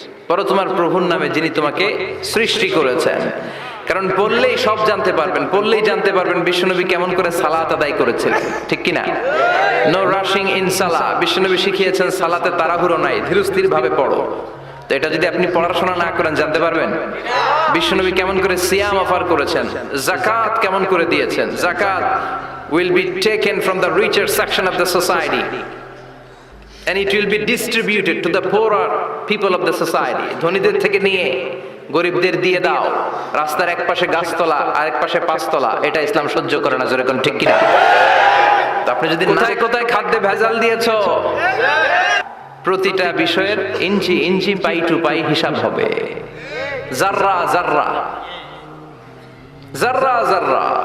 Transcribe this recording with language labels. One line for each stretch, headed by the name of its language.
Bangla: পড়ো তোমার প্রভুর নামে যিনি তোমাকে সৃষ্টি করেছেন। কারণ পড়লেই সব জানতে পারবেন, পড়লেই জানতে পারবেন বিশ্বনবী কেমন করে সালাত আদায় করেছিলেন, ঠিক কিনা? নো রাশিং ইন সালাহ। বিশ্বনবী শিখিয়েছেন সালাতে তাড়াহুড়ো নাই, ধীরস্থির ভাবে পড়ো। তো এটা যদি আপনি পড়াশোনা না করেন জানতে পারবেন? বিশ্বনবী কেমন করে সিয়াম অফার করেছেন, যাকাত কেমন করে দিয়েছেন।
English: যাকাত will be taken from the richer section of the society and it will be distributed to the poorer people of the society.
Bangla: ধনীদের থেকে নিয়ে গরিবদের দিয়ে দাও। রাস্তার এক পাশে গাছতলা আর এক পাশে পাঁচতলা, এটা ইসলাম সহ্য করে না। যেরকম ঠিক কিনা? তো আপনি যদি কোথায় কোথায় খাদ্যে ভেজাল দিয়েছো, প্রতিটা বিষয়ের ইঞ্চি ইঞ্চি, পাই টু পাই হিসাব হবে।
Urdu: জাররা জাররা, জাররা জাররা।